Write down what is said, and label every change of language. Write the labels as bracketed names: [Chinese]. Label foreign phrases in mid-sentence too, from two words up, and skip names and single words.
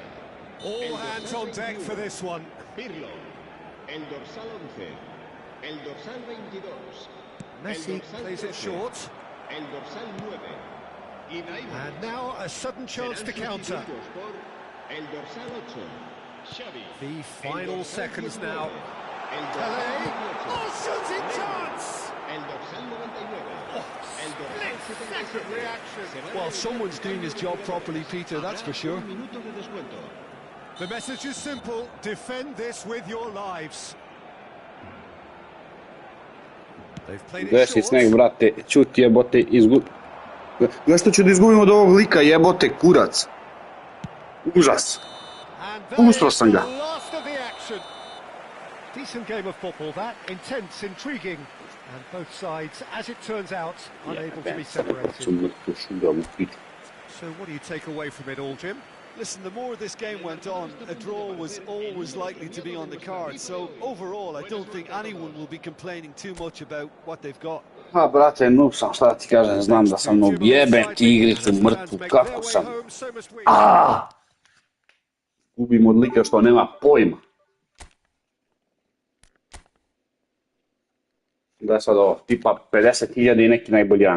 [English] All hands on deck for this one. [Spanish] Pirlo, el dorsal 11, el dorsal 22. [English] Messi plays it short. [Spanish] El dorsal 9. [English] And now a sudden chance to counter. [Spanish] El dorsal 8. Xavi. [English] The final seconds now. [Spanish] El Pelé. dorsal 18. [English] Oh, shooting chance! [Spanish] El dorsal 99. El dorsal [English] Split-second reaction. Well, someone's doing his job properly, Peter, that's for sure. [Spanish] Minuto de descuento. [English] The message is simple. Defend this with your lives. They've played it [Serbian] Gledaj si [English] short. [Serbian] sneg, brate, čuti jebote, Gledaj što ću da izgubim od ovog lika, jebote, kurac. Užas. [English] And that [Serbian] Pustio [English] is [Serbian] sam [English] the [Serbian] ga. [English] last of the action. Decent game of football, that. Intense, intriguing. And both sides, as it turns out, unable to be separated. So what do you take away from it all, Jim? Listen, the more this game went on, a draw was always likely to be on the card. So overall, I don't think anyone will be complaining too much about what they've got. [Serbian] Ha, brate, Noob sam, šta ti kažem, znam da sam Noob. Jebem ti igricu mrtvu, kako sam. Gubim od lika što nema pojma. Da sad ovo, tipa 50.000 i neki najbolji rank.